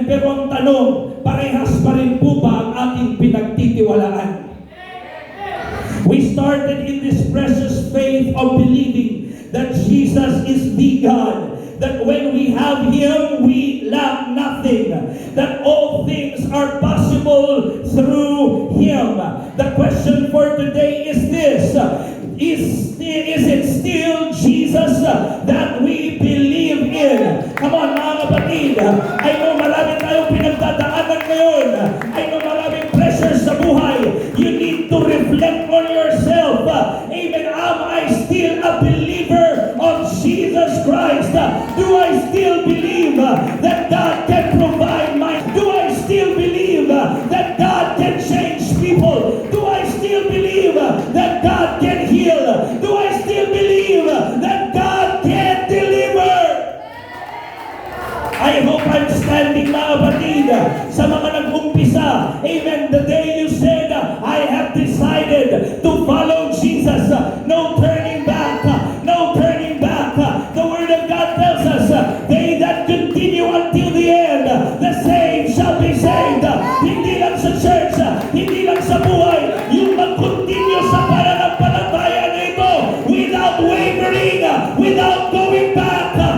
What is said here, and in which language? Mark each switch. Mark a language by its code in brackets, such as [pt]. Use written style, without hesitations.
[tl] Pero ang tanong, parehas pa rin po ba ang ating pinagtitiwalaan? [en] We started in this precious faith of believing that Jesus is the God. That when we have Him, we lack nothing. That all things are possible through Him. The question for today is this. Is it still Jesus that we believe in? Come on, [tl] mga kapatid. [en] I know [tl] marami tayong pinagdadaanan ngayon. [en] I know [tl] maraming pressure sa buhay. [en] You need to reflect on yourself. Amen. Am I still a believer of Jesus Christ? Do I still believe that God can provide my... Do I still believe that God can change people? Do I still believe that God can heal? Do I still believe that God can deliver? I hope I'm standing, [tl] mga kapatid, sa mga nag-umpisa. [en] Amen. The day you said, I have decided to follow Jesus. No turning back. No turning back. The Word of God tells us, they that continue until the end, the saved shall be saved. [tl] Hindi lang sa church, hindi lang sa buhay, yung mag-continue sa pananampalataya nito [en] without wavering, without going back.